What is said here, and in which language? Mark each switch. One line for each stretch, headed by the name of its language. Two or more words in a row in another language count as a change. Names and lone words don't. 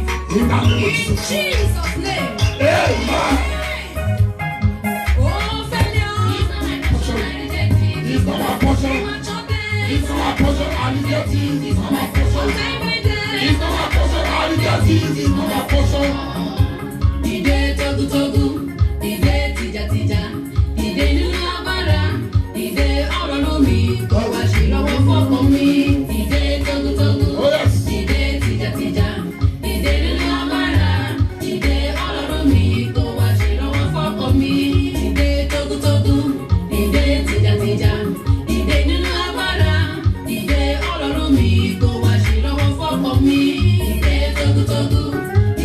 English: In Jesus' name. Amen. Oh, failure. It's not my portion. It's not my portion. I need your teeth. It's not my portion. It's not my portion. I need your teeth. It's not my portion.
Yoruba: Ide togu togu. Ide tija tija. Ide nínú agbára. Ide ọ̀rọ̀ lómi. Kò wá sí lọ́wọ́ fọ́kàn mi. Ide togu togu. Ide tija tija. Ide nínú agbára. Ide ọ̀rọ̀ lómi. Kò wá sí lọ́wọ́ fọ́kàn mi. Ide togu togu. Ide tija tija. Ide nínú agbára. Ide ọ̀rọ̀ lómi. Kò wá sí lọ́wọ́ fọ́kàn mi. Ide togu togu.